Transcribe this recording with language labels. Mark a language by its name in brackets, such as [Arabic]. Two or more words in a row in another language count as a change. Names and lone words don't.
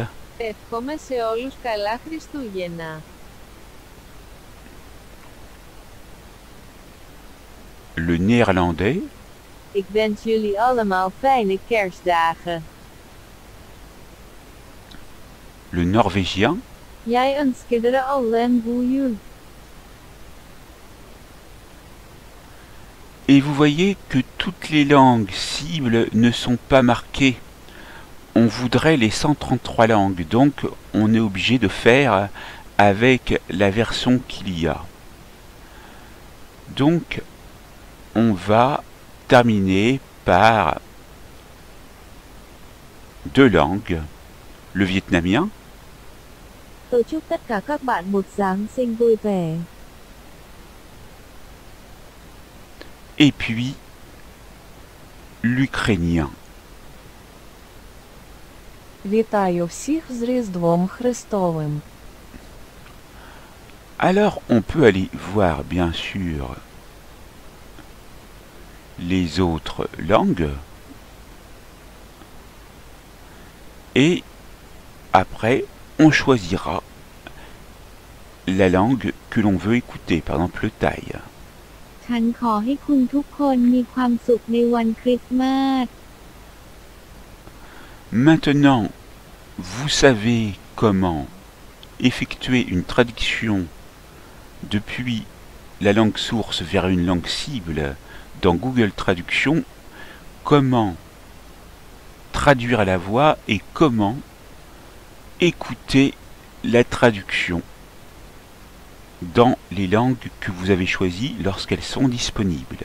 [Greek] Εύχομαι σε όλους καλά Χριστούγεννα. [French] le néerlandais, [Dutch] Ik wens jullie allemaal fijne kerstdagen. [French] le norvégien, [Swedish] Jij önskar er alla en god jul. [French] et vous voyez que toutes les langues cibles ne sont pas marquées. On voudrait les 133 langues, donc on est obligé de faire avec la version qu'il y a. Donc on va terminer par deux langues, le vietnamien [Vietnamese] Tôi chúc tất cả các bạn một Giáng sinh vui vẻ. [French] et puis l'ukrainien. [Ukrainian] Вітаю всіх з Різдвом Христовим. [French] Alors on peut aller voir bien sûr les autres langues et après on choisira la langue que l'on veut écouter, par exemple le thaï. [Thai] ฉันขอให้คุณทุกคนมีความสุขในวันคริสต์มาส [French] Maintenant, vous savez comment effectuer une traduction depuis la langue source vers une langue cible dans Google Traduction, comment traduire à la voix et comment écouter la traduction dans les langues que vous avez choisies lorsqu'elles sont disponibles.